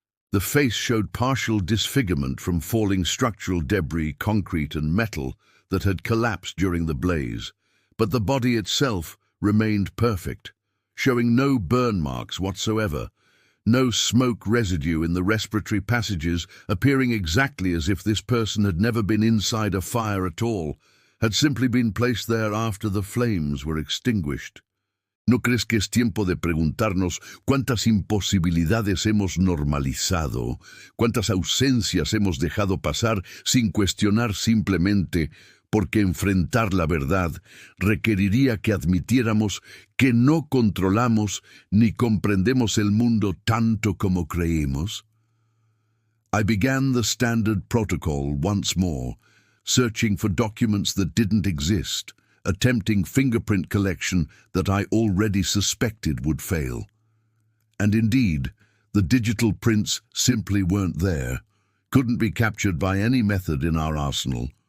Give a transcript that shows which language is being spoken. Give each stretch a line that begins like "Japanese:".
English: The face showed partial disfigurement from falling structural debris, concrete and metal that had collapsed during the blaze, but the body itself remained perfect, showing no burn marks whatsoever, no smoke residue in the respiratory passages, appearing exactly as if this person had never been inside a fire at all, had simply been placed there after the flames were extinguished.
Spanish: ¿No crees que es tiempo de preguntarnos cuántas imposibilidades hemos normalizado, cuántas ausencias hemos dejado pasar sin cuestionar simplemente porque enfrentar la verdad requeriría que admitiéramos que no controlamos ni comprendemos el mundo tanto como creemos?
English: I began the standard protocol once more, searching for documents that didn't exist, attempting fingerprint collection that I already suspected would fail. And indeed, the digital prints simply weren't there, couldn't be captured by any method in our arsenal.